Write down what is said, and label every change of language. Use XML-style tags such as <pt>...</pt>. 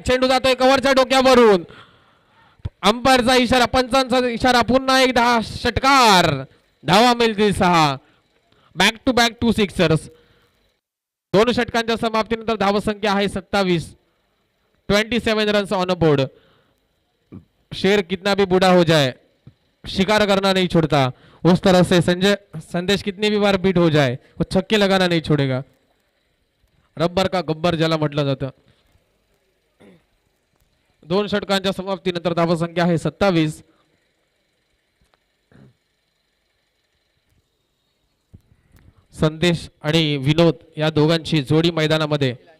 <mr>चेंडू जातोय कव्हरच्या डोक्यावरून. अंपायरचा इशारा, पंचांचा इशारा. पुन्हा एकदा षटकार. धावा मिळतील 6. Back to back 2 Sixers. 2 षटकांच्या समाप्तीनंतर धावसंख्या आहे 27.</mr> <en>27 runs on a board.</en> <hi>शेर कितना भी बूढ़ा हो जाए शिकार करना नहीं छोड़ता, उस तरह से संदेश कितनी भी बार बीट हो जाए वो छक्के लगाना नहीं छोड़ेगा.</hi> <mr>रब्बर का गब्बर ज्याला म्हटलं जातं. 2 षटकांच्या समाप्तीनंतर धावसंख्या आहे 27. संदेश आणि विनोद या दोघांची जोडी मैदानामध्ये.</mr>